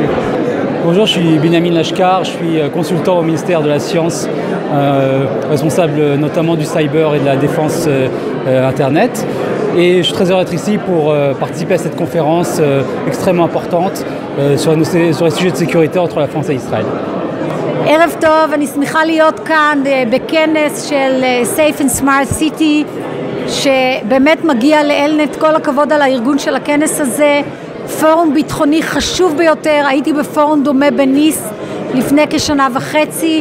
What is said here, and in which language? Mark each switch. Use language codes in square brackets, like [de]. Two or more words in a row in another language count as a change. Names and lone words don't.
[fr] Bonjour, je suis Benjamin Lashkar, je suis consultant au ministère de la Science, responsable notamment du cyber et de la défense Internet. Et je suis très heureux d'être ici pour participer à cette conférence extrêmement importante sur les sujets de sécurité entre la France et Israël. [he] ערב טוב, אני שמחה להיות כאן בכנס של Safe and Smart City, שבאמת מגיע לאלנט. כל הכבוד על הארגון של הכנס הזה. פורום ביטחוני חשוב ביותר. הייתי בפורום דומה בניס לפני כשנה וחצי.